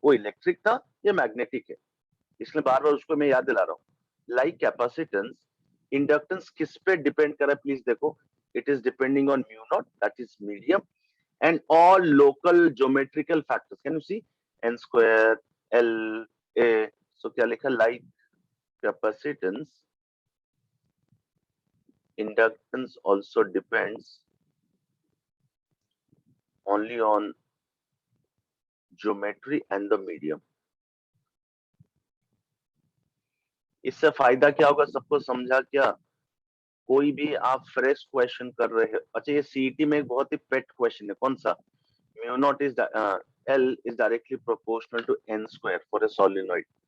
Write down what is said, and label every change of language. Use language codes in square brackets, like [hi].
[hi] वो इलेक्ट्रिक था, ये मैग्नेटिक है, इसलिए बार बार उसको मैं याद दिला रहा हूँ। [en] like capacitance, inductance [hi] किस पे डिपेंड कर रहा है प्लीज देखो, [en] It is depending on mu naught, that is medium, and all local geometrical factors. Can you see? N square, L, A. [hi] So क्या लिखा? [en] Like capacitance, inductance also depends only on geometry and the medium. [hi] इससे फायदा क्या होगा सबको समझा क्या? कोई भी आप फ्रेश क्वेश्चन कर रहे हो, अच्छा ये सीईटी में एक बहुत ही पेट क्वेश्चन है, कौन सा? [en] Mu naught is L is directly proportional to n square for a solenoid.